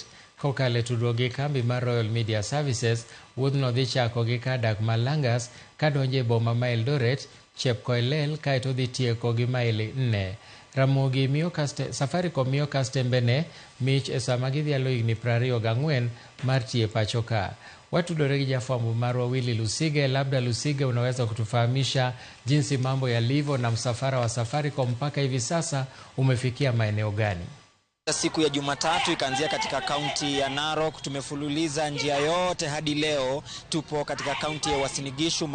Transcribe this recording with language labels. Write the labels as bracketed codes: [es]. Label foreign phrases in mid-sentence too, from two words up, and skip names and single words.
[luo] Kokalo e tudruok gi kambi mar Royal Media Services, wuodhno dhi chako gi kadak ma Langas kadonjo e boma ma Eldoret, Chepkoilel kaeto dhi tieko gi maili 4. Ramogi miyo Safaricom miyo Kastembene mich e sama gidhialo higni 24 mar tie pacho ka. Watudore gi jafwambo marwa Willy Lusige. [sw] Labda Lusige, unaweza kutufahamisha jinsi mambo yalivyo na msafara wa Safaricom mpaka hivi sasa umefikia maeneo gani? Siku ya Jumatatu ikaanzia katika kaunti ya Narok, tumefululiza njia yote hadi leo tupo katika kaunti ya Uasin Gishu.